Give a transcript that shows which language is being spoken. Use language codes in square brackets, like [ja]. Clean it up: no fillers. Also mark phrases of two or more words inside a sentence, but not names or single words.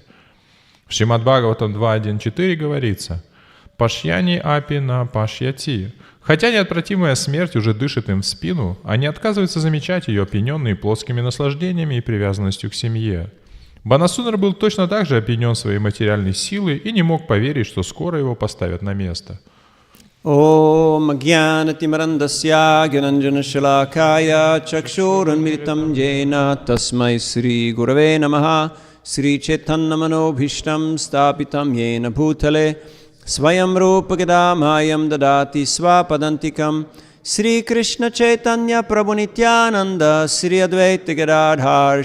[ru] В Шримад Бхагаватам 2.1.4 говорится: [sa] «पश्यन्न् अपि न पश्यति». [ru] Хотя неотвратимая смерть уже дышит им в спину, они отказываются замечать ее, опьяненные плотскими наслаждениями и привязанностью к семье. Банасура был точно так же опьянен своей материальной силой и не мог поверить, что скоро его поставят на место. [sa] ॐ अज्ञानतिमिरान्धस्य ज्ञानाञ्जनशलाकया चक्षुरुन्मीलितं येन तस्मै श्रीगुरवे नमः श्रीचैतन्यमनोऽभीष्टं स्थापितं येन भूतले स्वयं रूपः कदा मह्यं ददाति स्वपदान्तिकम् श्रीकृष्णचैतन्य प्रभु नित्यानन्द श्रीअद्वैत गदाधर